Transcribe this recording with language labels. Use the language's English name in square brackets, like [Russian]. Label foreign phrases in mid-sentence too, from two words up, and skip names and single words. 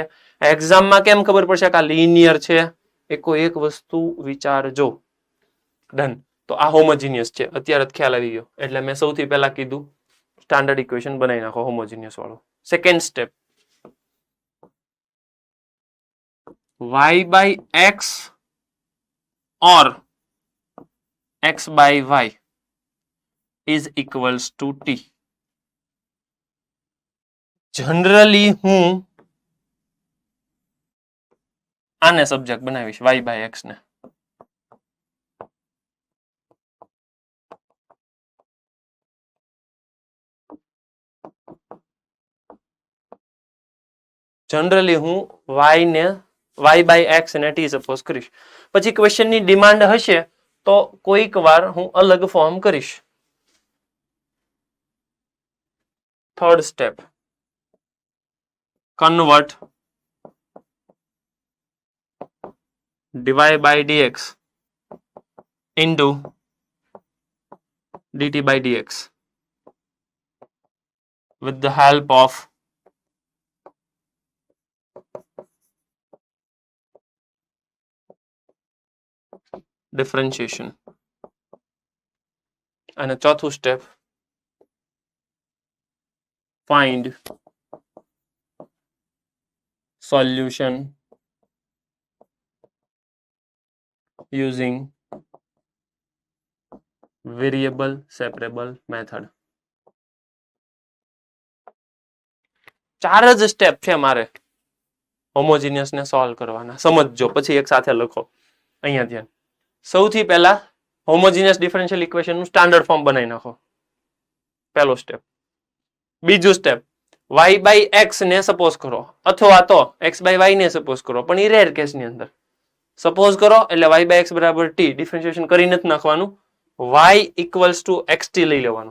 [Gujarati] એક્ઝામમાં કેમ ખબર પડશે કે આ લિનિયર છે. એક વસ્તુ વિચારજો. ડન. તો આ હોમોજીનિયસ છે, અત્યારે જ ખ્યાલ આવી ગયો. એટલે મેં સૌથી પહેલા કીધું [English] standard equation [Gujarati] બનાવી નાખો હોમોજીનિયસ વાળો. [English] second step, y by x or x by y is equals to t. [Gujarati] જનરલી હું આને સબ્જેક્ટ બનાવીશ, [English] y by x [Gujarati] ને. જનરલી હું [English] y by x [Gujarati] ને t સપોઝ કરીશ. પછી ક્વેશ્ચનની ડિમાન્ડ હશે તો કોઈક વાર હું અલગ ફોર્મ કરીશ. [English] third step, convert dy by dx into dt by dx with the help of differentiation. [Gujarati] અને ચોથું સ્ટેપ, [English] find solution using variable separable method. [Gujarati] 4 જ સ્ટેપ છે મારે હોમોજીનિયસ ને સોલ્વ કરવાના. સમજજો, પછી એક સાથે લખો. અહીંયા ધ્યાન. સૌથી પહેલા [English] homogeneous differential [Gujarati] ઇક્વેશનનું [English] standard form [Gujarati] બનાવી નાખો, પહેલો સ્ટેપ. બીજું સ્ટેપ, [English] y by x [Gujarati] ને સપોઝ કરો, અથવા તો [English] x by y [Gujarati] ને સપોઝ કરો, પણ એ રેર કેસની અંદર સપોઝ કરો એટલે [English] y by x [Gujarati] બરાબર t, ડિફરન્શિએશન કરી નથી નાખવાનું, [English] y equals to xt [Gujarati] લઈ લેવાનું.